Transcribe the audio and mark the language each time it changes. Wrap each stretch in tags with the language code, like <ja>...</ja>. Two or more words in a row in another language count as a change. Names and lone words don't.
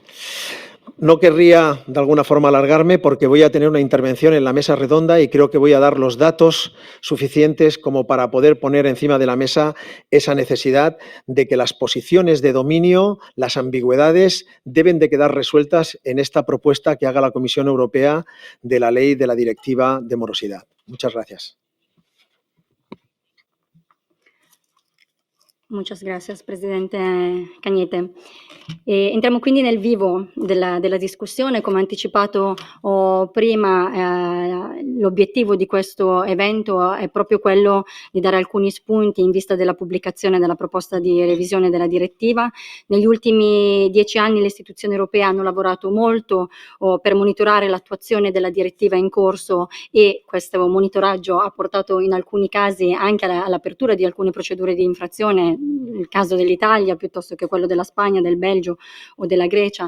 <es>No querría de alguna forma alargarme porque voy a tener una intervención en la mesa redonda y creo que voy a dar los datos suficientes como para poder poner encima de la mesa esa necesidad de que las posiciones de dominio, las ambigüedades, deben de quedar resueltas en esta propuesta que haga la Comisión Europea de la ley de la Directiva de morosidad. Muchas gracias. Muchas gracias, Presidente Cañete.</es> <it>Entriamo quindi nel vivo della discussione. Come anticipato prima, l'obiettivo di questo evento è proprio quello di dare alcuni spunti in vista della pubblicazione della proposta di revisione della direttiva. Negli ultimi 10 anni le istituzioni europee hanno lavorato molto per monitorare l'attuazione della direttiva in corso e questo monitoraggio ha portato in alcuni casi anche all'apertura di alcune procedure di infrazione, il caso dell'Italia piuttosto che quello della Spagna, del Belgio o della Grecia.</it>